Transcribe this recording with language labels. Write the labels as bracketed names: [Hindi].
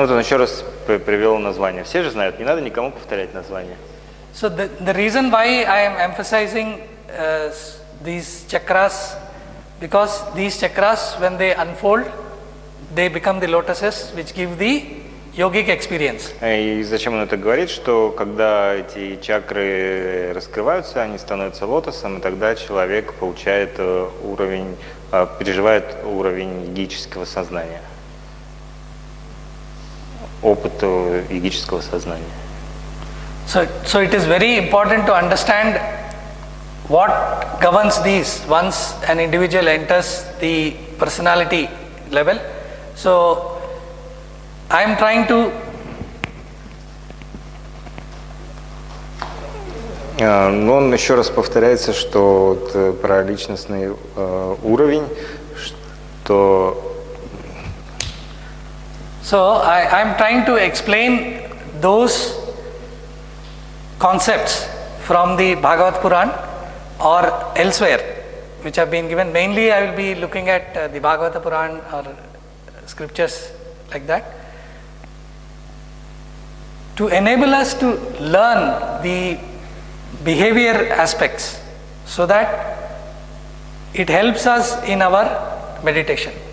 [Russian] Ну вот он еще раз привел название. Все же знают, не надо никому повторять название. [English] So the reason why I am emphasizing these chakras, because these chakras, when they unfold, they become the lotuses which give the yogic experience. [Russian] И зачем он это говорит, что когда эти чакры раскрываются, они становятся лотосом, и тогда человек получает уровень, переживает уровень йогического сознания, опыт йогического сознания. [English] So it is very important to understand what governs these once an individual enters the personality level. So I am trying to [Russian] но он еще раз повторяется, что вот, про личностный уровень, что [English] So I am trying to explain those concepts from the Bhagavad Puran or elsewhere which have been given. Mainly I will be looking at the Bhagavata Puran or scriptures like that, to enable us to learn the behavior aspects so that it helps us in our meditation.